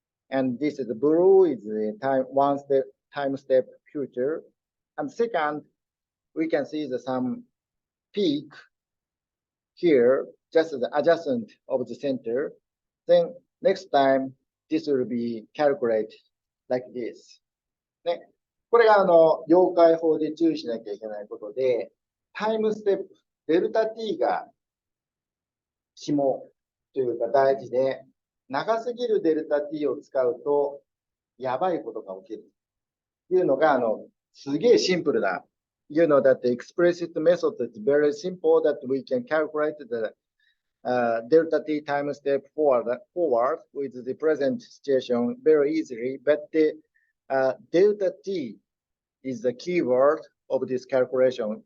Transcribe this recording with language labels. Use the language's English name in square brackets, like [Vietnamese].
[English] And this is the blue is the time step future. And second, we can see some peak here, just the adjacent of the center. Then next time, this will be calculated like this. [Japanese] ね、これが溶解法で注意しなきゃいけないことで、タイムステップ、デルタ t が肝というか大事で、長すぎるデルタ t を使うと、やばいことが起きる。というのが、すげえシンプルな。 [English] You know that the explicit method is very simple that we can calculate the delta t time step forward with the present situation very easily. But the delta t is the keyword of this calculation.